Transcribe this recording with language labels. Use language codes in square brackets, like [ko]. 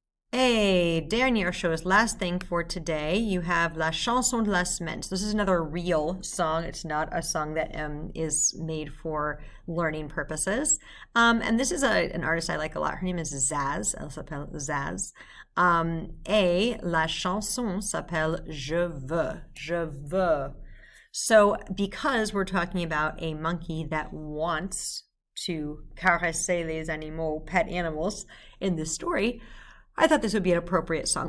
[fr] Et dernière chose, [en] last thing for today, you have La Chanson de la Semaine. So this is another real song. It's not a song that is made for learning purposes. And this is an artist I like a lot. Her name is Zaz. [fr] Elle s'appelle Zaz. Et la chanson s'appelle Je veux. Je veux. [en] So because we're talking about a monkey that wants to [fr] caresser les animaux, [en] pet animals, in this story, I thought this would be an appropriate song.